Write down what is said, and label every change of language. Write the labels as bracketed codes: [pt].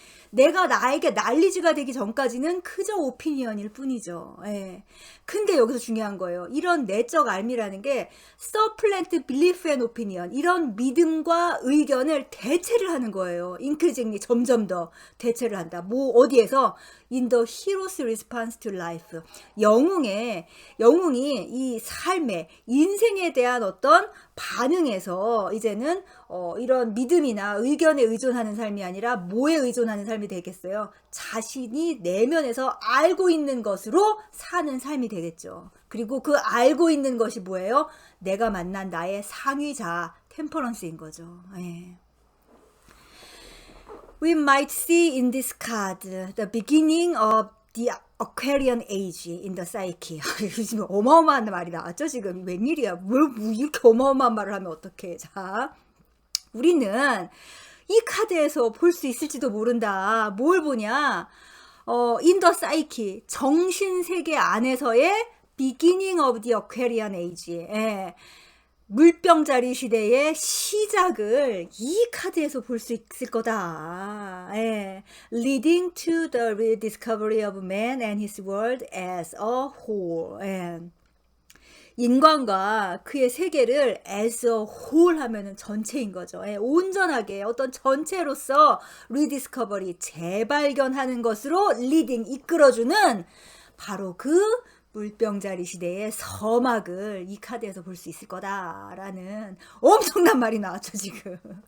[ko] 내가 나에게 난리지가 되기 전까지는 그저 오피니언일 뿐이죠. 근데 여기서 중요한 거예요. 이런 내적 알미라는 게 [en] supplant belief and opinion, [ko] 이런 믿음과 의견을 대체를 하는 거예요. increasingly, 점점 더 대체를 한다. 어디에서? [en] In the hero's response to life. [ko] 영웅이 이 삶에, 인생에 대한 어떤 반응에서 이제는 이런 믿음이나 의견에 의존하는 삶이 아니라 뭐에 의존하는 삶이 되겠어요? 자신이 내면에서 알고 있는 것으로 사는 삶이 되겠죠. 그리고 그 알고 있는 것이 뭐예요? 내가 만난 나의 상위자, 템퍼런스인 거죠. [en] We might see in this card the beginning of the Aquarian age in the psyche. [ko] 지금 어마어마한 말이 나왔죠? 지금 웬일이야? 왜 이렇게 어마어마한 말을 하면 어떡해? 자, 우리는 이 카드에서 볼 수 있을지도 모른다. 뭘 보냐? [en] in the psyche, [ko] 정신세계 안에서의 [en] beginning of the Aquarian age. [ko] 물병자리 시대의 시작을 이 카드에서 볼 수 있을 거다. [en] Leading to the rediscovery of man and his world as a whole. [ko] 인간과 그의 세계를 [en] as a whole [ko] 하면은 전체인 거죠. 온전하게 어떤 전체로서 rediscovery, 재발견하는 것으로 leading, 이끌어주는 바로 그 물병자리 시대의 서막을 이 카드에서 볼 수 있을 거다라는 엄청난 말이 나왔죠, 지금.